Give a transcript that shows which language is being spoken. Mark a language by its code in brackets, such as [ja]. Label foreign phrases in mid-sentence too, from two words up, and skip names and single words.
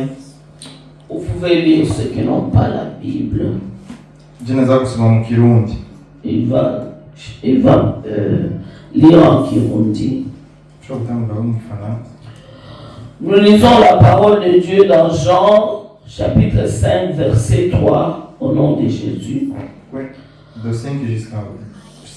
[fr] Vous pouvez lire ceux qui n'ont pas la Bible. [rn] Jeneza kusoma mu Kirundi. [fr] Il va lire en Kirundi. Nous lisons la parole de Dieu dans Jean chapitre 5 verset 3 au nom de Jésus. Oui. De 5 jusqu'à 5,